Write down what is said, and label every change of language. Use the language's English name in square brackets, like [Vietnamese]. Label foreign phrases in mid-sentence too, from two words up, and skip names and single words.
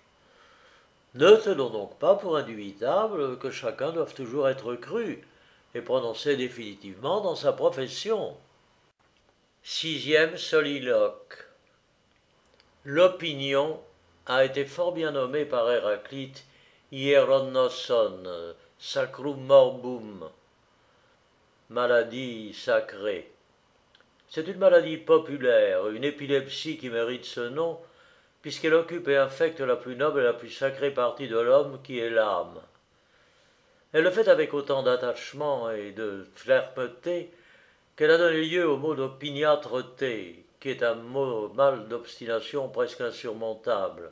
[French] Ne tenons donc pas pour indubitable que chacun doive toujours être cru et prononcé définitivement dans sa profession. Sixième soliloque. L'opinion a été fort bien nommée par Héraclite hieronoson, [Latin] sacrum morbum, [French] maladie sacrée. C'est une maladie populaire, une épilepsie qui mérite ce nom, puisqu'elle occupe et infecte la plus noble et la plus sacrée partie de l'homme qui est l'âme. Elle le fait avec autant d'attachement et de fermeté qu'elle a donné lieu au mot d'opiniâtreté, qui est un mot mal d'obstination presque insurmontable.